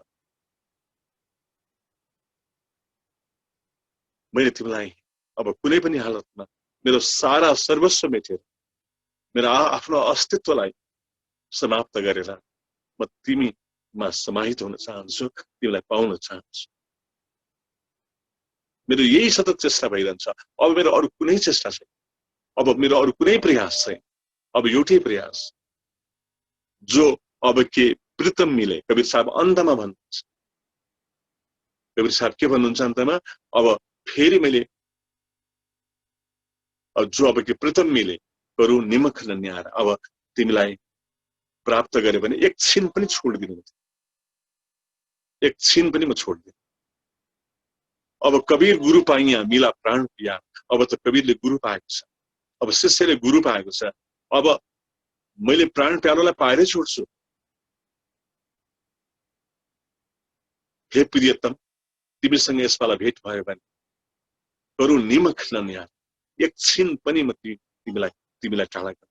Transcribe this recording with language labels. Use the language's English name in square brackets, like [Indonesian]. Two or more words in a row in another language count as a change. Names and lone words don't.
[Nepali] मैले तिमीलाई अब कुनै पनि हालतमा मेरो सारा सर्वस्व मेटेर, मेरो आफ्नो अस्तित्वलाई समाप्त गरेर म तिमीमा समाहित हुन चाहन्छु, तिमीलाई पाउन चाहन्छु। मेरो यही सतत चेष्टा भइरहन्छ। अब मेरो अरू कुनै चेष्टा छैन, अब मेरो अरू कुनै प्रयास छैन। अब एउटै प्रयास, [Hindi] जो अब के प्रीतम मिले। [Nepali] कबीर साहब अन्तमा भन्नुहुन्छ, कबीर साहब के भन्नुहुन्छ अन्तमा, अब फेरि मैले [Hindi] जो अब के प्रीतम मिले करू निमख न न्यार। [Nepali] अब तिमीलाई प्राप्त गरे भने एक छिन पनि छोड्दिनु, एक छिन पनि म छोड्दिन। [Hindi] अब कबीर गुरु पाइया मिला प्राण पिया। [Nepali] अब त कबीरले गुरु पाएको छ, अब शिष्यले गुरु पाएको छ। अब मैले प्राण प्यारोलाई पाएरै छोड्छु। हे प्रियतम, तिमीसँग यसपाला भेट भयो भने [Hindi] करू निमख न न्यार, [Nepali] एक छिन पनि म तिमीलाई टाढा गर्छु।